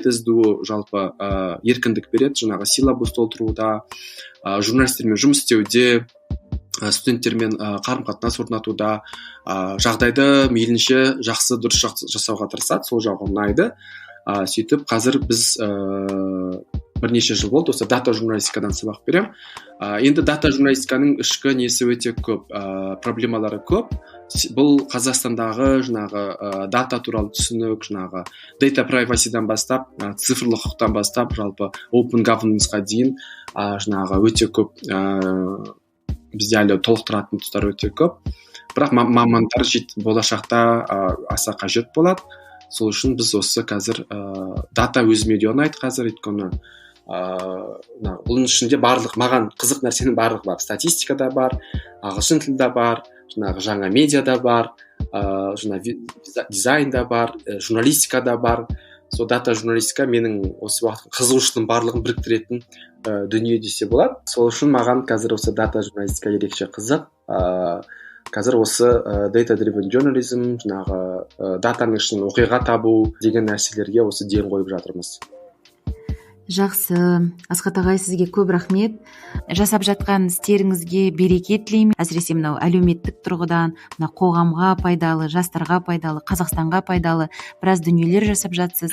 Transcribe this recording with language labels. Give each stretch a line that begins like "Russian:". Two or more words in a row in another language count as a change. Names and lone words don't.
Kazakh: СДУ жалпы еркіндік береді, жаңағы силабус толтыруда, журналистермен жұмыс істеуде, студенттермен қарым-қатынас орнатуда жағдайды мейлінше жақсы дұрыс жасауға тырысады, сол жағы ұнайды. Сөйтіп қазір біз бірнеше жыл болды осы дата журналистикадан сабақ беремін. Енді дата журналистиканың ішкі несі өте көп, проблемалары көп. Бұл Қазақстандағы жаңағы дата туралы түсінік, жаңағы
English: data privacy-
Kazakh: дан бастап, цифрлық құқықтан бастап, жалпы
English: open governance-
Kazakh: ға дейін жаңағы өте көп, бізде әлі толықтыратын тұстар өте көп. Бірақ мамандар болашақта аса қажет болады. Сол үшін біз осы қазір дата өзіме де ұнайды қазір, өйткені бұның ішінде маған қызық нәрсенің барлығы бар. Статистика да бар, ағылшын тілі да бар, жаңағы жаңа медиа да бар, жаңа дизайн да бар, журналистика да бар. Сол дата журналистика менің осы уақыт қызығушылығым барлығын біріктіретін дүние десе болады. Сол үшін маған қазір осы дата журналистика ерекше қызық. Қазір осы
English: data driven journalism,
Kazakh: жаңағы датаның ішінен оқиға табу деген нәрселерге осы ден қойып жатырмыз. Жақсы, Асхат ағай, сізге көп рахмет. Жасап жатқан істеріңізге береке тілеймін. Әсіресе мынау әлеуметтік тұрғыдан, мына қоғамға пайдалы, жастарға пайдалы, Қазақстанға пайдалы біраз дүниелер жасап жатсыз.